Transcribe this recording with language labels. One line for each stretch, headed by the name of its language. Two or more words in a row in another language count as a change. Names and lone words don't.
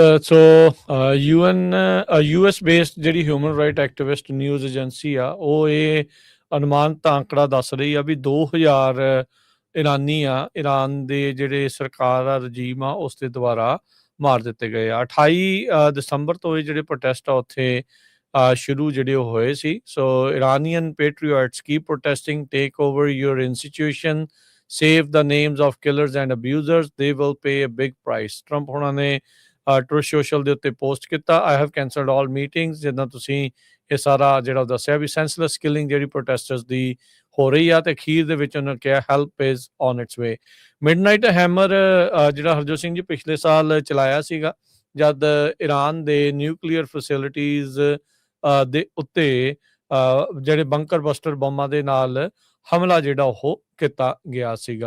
Punjabi: ਸੋ US ਬੇਸਡ ਜਿਹੜੀ ਹਿਊਮਨ ਰਾਈਟ ਐਕਟਿਵਿਸਟ ਨਿਊਜ਼ ਏਜੰਸੀ ਆ ਉਹ ਇਹ ਅਨੁਮਾਨਿਤ ਅੰਕੜਾ ਦੱਸ ਰਹੀ ਆ ਵੀ 2000 ਇਰਾਨੀ ਆ ਈਰਾਨ ਦੇ ਜਿਹੜੇ ਸਰਕਾਰ ਦਾ ਰਜੀਮ ਆ ਉਸ ਦੇ ਦੁਆਰਾ ਮਾਰ ਦਿੱਤੇ ਗਏ ਆ। 28 ਦਸੰਬਰ ਤੋਂ ਇਹ ਜਿਹੜੇ ਪ੍ਰੋਟੈਸਟ ਆ ਉੱਥੇ ਸ਼ੁਰੂ ਜਿਹੜੇ ਉਹ ਹੋਏ ਸੀ।
English: So Iranian patriots keep protesting, take over your institution, save the names of killers and abusers, they will pay a big price.
Punjabi: Trump ਹੋਣਾ ਨੇ ਟਰੂਥ ਸੋਸ਼ਲ ਦੇ ਉੱਤੇ ਪੋਸਟ ਕੀਤਾ,
English: I have cancelled all meetings,
Punjabi: ਜਿੱਦਾਂ ਤੁਸੀਂ ਇਹ ਸਾਰਾ ਜਿਹੜਾ ਦੱਸਿਆ ਵੀ
English: senseless killing
Punjabi: ਜਿਹੜੀ ਪ੍ਰੋਟੈਸਟਰਸ ਦੀ ਹੋ ਰਹੀ ਆ, ਤੇ ਅਖੀਰ ਦੇ ਵਿੱਚ ਉਹਨਾਂ ਕਿਹਾ
English: help is on its way.
Punjabi: ਮਿਡਨਾਈਟ ਹੈਮਰ ਜਿਹੜਾ ਹਰਜੋਤ ਸਿੰਘ ਜੀ ਪਿਛਲੇ ਸਾਲ ਚਲਾਇਆ ਸੀਗਾ, ਜਦ ਈਰਾਨ ਦੇ
English: nuclear facilities
Punjabi: ਦੇ ਉੱਤੇ ਜਿਹੜੇ
English: bunker buster
Punjabi: ਬੰਬਾਂ ਦੇ ਨਾਲ ਹਮਲਾ ਜਿਹੜਾ ਉਹ ਕੀਤਾ ਗਿਆ ਸੀਗਾ।